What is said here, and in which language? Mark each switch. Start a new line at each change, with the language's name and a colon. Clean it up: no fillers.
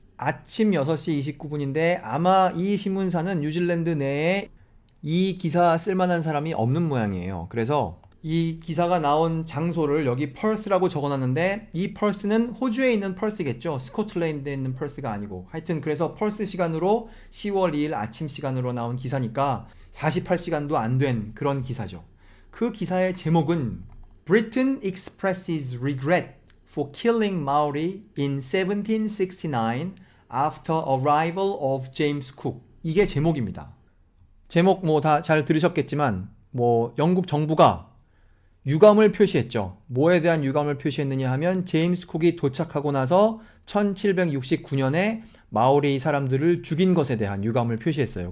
Korean: 아침 6시 29분인데 아마 이 신문사는 뉴질랜드 내에 이 기사 쓸만한 사람이 없는 모양이에요. 그래서 이 기사가 나온 장소를 여기 퍼스라고 적어놨는데 이 퍼스는 호주에 있는 퍼스겠죠. 스코틀랜드에 있는 퍼스가 아니고 하여튼 그래서 퍼스 시간으로 10월 2일 아침 시간으로 나온 기사니까 48시간도 안 된 그런 기사죠. 그 기사의 제목은
English: Britain expresses regret for killing Maori in 1769 after arrival of James Cook.
Korean: 이게 제목입니다. 제목 다 잘 들으셨겠지만 영국 정부가 유감을 표시했죠. 뭐에 대한 유감을 표시했느냐 하면 제임스 쿡이 도착하고 나서 1769년에 마오리 사람들을 죽인 것에 대한 유감을 표시했어요.